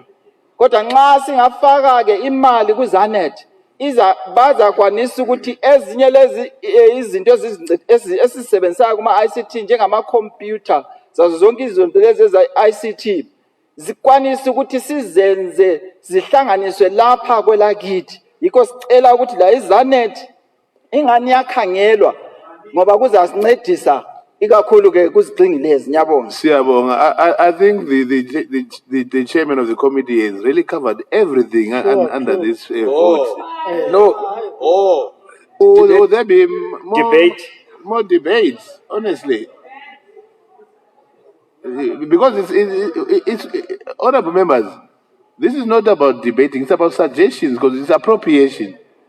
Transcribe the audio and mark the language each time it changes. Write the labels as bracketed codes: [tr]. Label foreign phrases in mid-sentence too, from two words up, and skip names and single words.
[nd] Kodwa nxa singafaka ke imali kuZanet bazakwanisa ukuthi ezinye lezi izinto esizisebenzisayo kuma ICT njengama computer zazo zonke izinto lezi eza ICT zikwanisa ukuthi sizenze zihlanganiswe lapha kwelakithi. Yikho sicela ukuthi la iZanet ingani yakhangelwa ngoba kuzasincedisa ikakhulu ke kuzigxingi lezi. Ngiyabonga. Siyabonga. [en] I think the chairman of the committee has really covered everything under this vote. Will there be more debates, honestly? Because it's honorable members, this is not about debating, it's about suggestions because it's appropriation.